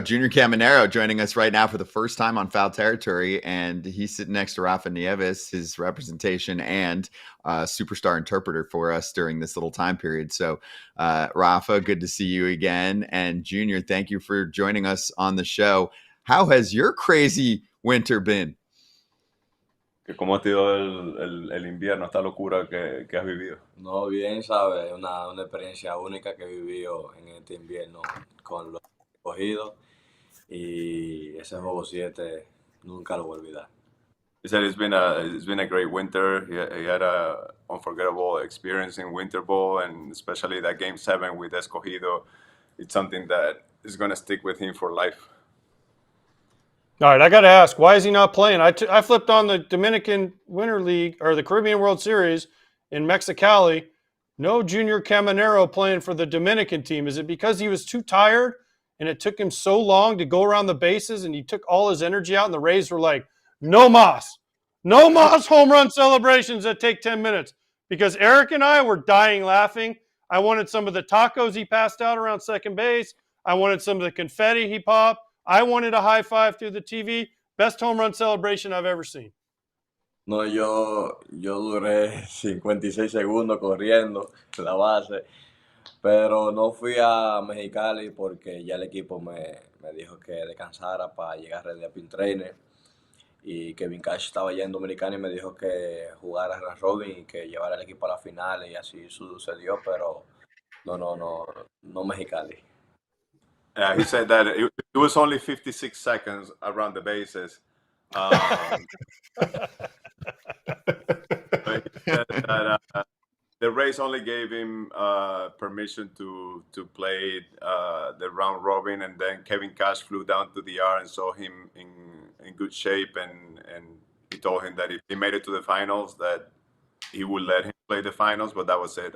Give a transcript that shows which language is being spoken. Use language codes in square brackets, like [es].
[en] Junior Caminero joining us right now for the first time on Foul Territory, and he's sitting next to Rafa Nieves, his representation and superstar interpreter for us during this little time period. So, Rafa, good to see you again. And Junior, thank you for joining us on the show. How has your crazy winter been? [es] ¿Cómo ha sido el invierno, esta locura que has vivido? No, bien, ¿sabes? Una experiencia única que he vivido en este invierno con los escogidos y ese juego 7 nunca lo voy a olvidar. [en] He said it's been a great winter. He had a unforgettable experience in winter ball, and especially that game 7 with Escogido. It's something that is going to stick with him for life. All right, I got to ask, why is he not playing? I flipped on the Dominican Winter League or the Caribbean World Series in Mexicali. No Junior Caminero playing for the Dominican team. Is it because he was too tired and it took him so long to go around the bases and he took all his energy out and the Rays were like, [es] no mas [en] home run celebrations that take 10 minutes? Because Erik and I were dying laughing. I wanted some of the tacos he passed out around second base. I wanted some of the confetti he popped. I wanted a high five through the TV. Best home run celebration I've ever seen. [es] No, yo duré 56 segundos corriendo la base, pero no fui a Mexicali porque ya el equipo me dijo que descansara para llegar ready a Pin Trainer y Kevin Cash estaba ya en Dominicana y me dijo que jugara round robin y que llevara el equipo a la final y así sucedió, pero no Mexicali. [en] He said that it was only 56 seconds around the bases. But he said that the Rays only gave him permission to play the round robin, and then Kevin Cash flew down to the yard and saw him in good shape, and he told him that if he made it to the finals, that he would let him play the finals, but that was it.